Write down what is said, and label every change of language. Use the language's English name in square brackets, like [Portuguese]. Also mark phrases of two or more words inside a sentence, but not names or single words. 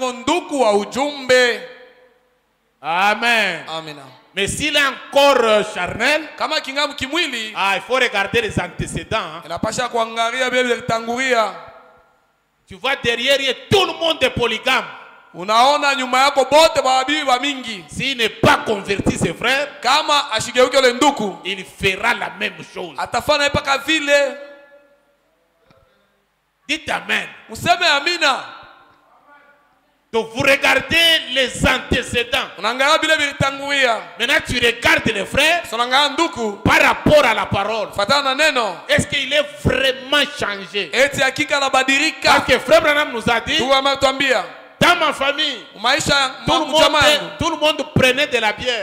[French] Amen. [Swahili] Amina. [French] Mais s'il est encore charnel, il faut regarder les antécédents. Tu vois derrière, tout le monde est polygame. [Swahili] Unaona nyuma yako bote babibi ba mingi. [French] S'il n'est pas converti ses frères, [Swahili] kama ashigeuke le nduku, [French] il fera la même chose. [Swahili] Atafanya mpaka vile. [French] Dites amen. [Swahili] Museme amina. [French] Donc vous regardez les antécédents. Maintenant tu regardes les frères par rapport à la parole. Est-ce qu'il est vraiment changé? Parce que frère Branham nous a dit, dans ma famille, tout le monde prenait de la bière.